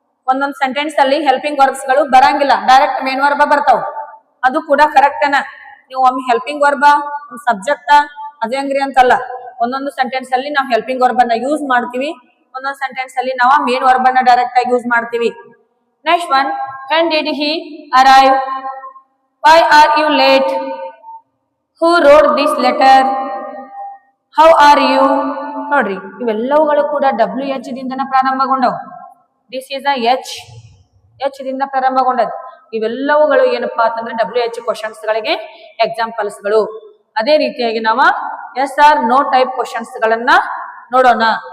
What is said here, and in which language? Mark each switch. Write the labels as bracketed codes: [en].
[kn] ಒಂದೊಂದು ಸೆಂಟೆನ್ಸ್ ಅಲ್ಲಿ helping verbs ಗಳು ಬರಂಗಿಲ್ಲ, ಡೈರೆಕ್ಟ್ ಮೇನ್ ವರ್ಬ ಬರ್ತಾವ. ಅದು ಕೂಡ ಕರೆಕ್ಟ್ ಅನ್ನ. ನೀವು ಒಮ್ಮೆ ಹೆಲ್ಪಿಂಗ್ ವರ್ಬ ಸಬ್ಜೆಕ್ಟ್ ಅದೇ ಅಂಗ್ರಿ ಅಂತಲ್ಲ. ಒಂದೊಂದು ಸೆಂಟೆನ್ಸ್ ಅಲ್ಲಿ ನಾವು ಹೆಲ್ಪಿಂಗ್ ವರ್ಬ್ ಅನ್ನ ಯೂಸ್ ಮಾಡ್ತೀವಿ, ಒಂದೊಂದು ಸೆಂಟೆನ್ಸ್ ಅಲ್ಲಿ ನಾವು ಮೇನ್ ವರ್ಬ್ ಅನ್ನ ಡೈರೆಕ್ಟ್ ಆಗಿ ಯೂಸ್ ಮಾಡ್ತೀವಿ. [en] Next one, when did he arrive, why are you late, who wrote this letter, how are you. [kn] ನೋಡ್ರಿ, ಇವೆಲ್ಲವುಗಳು ಕೂಡ WH ದಿಂದನ ಪ್ರಾರಂಭಗೊಂಡವು. [en] this is a [kn] H ದಿಂದ ಪ್ರಾರಂಭಗೊಂಡದ್ದು. ಇವೆಲ್ಲವುಗಳು ಏನಪ್ಪಾ ಅಂತಂದ್ರೆ WH ಕ್ವಶನ್ಸ್ ಗಳಿಗೆ ಎಕ್ಸಾಂಪಲ್ಸ್ ಗಳು. ಅದೇ ರೀತಿಯಾಗಿ ನಾವು S R no type questions ಗಳನ್ನ ನೋಡೋಣ.